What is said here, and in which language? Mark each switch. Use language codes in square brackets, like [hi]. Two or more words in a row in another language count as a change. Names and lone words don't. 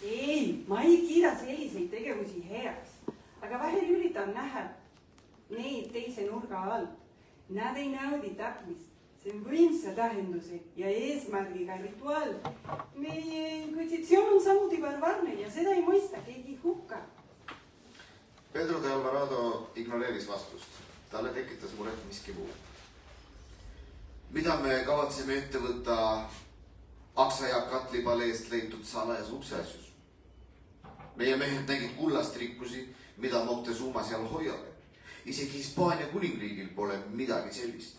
[et] Ei, ma ei kiida selliseid tegevusi heaks, aga vahel üritan näha neid teise nurga all. Nad ei naudi tapmist. See on võimsa tähenduse ja eesmärgiga rituaal. Meie inkvisitsioon on samuti barbaarne ja seda ei mõista keegi hukka. Pedro de Alvarado ignoreeris vastust. Talle tekitas muret miski muu. Mida me kavatseme ette võtta Aksa ja Katli paleest leitud salajas ukseasjus? Meie mehed nägid kullast rikkusi, mida Moctezuma seal hoiab. Isegi Hispaania kuningriigil pole midagi sellist.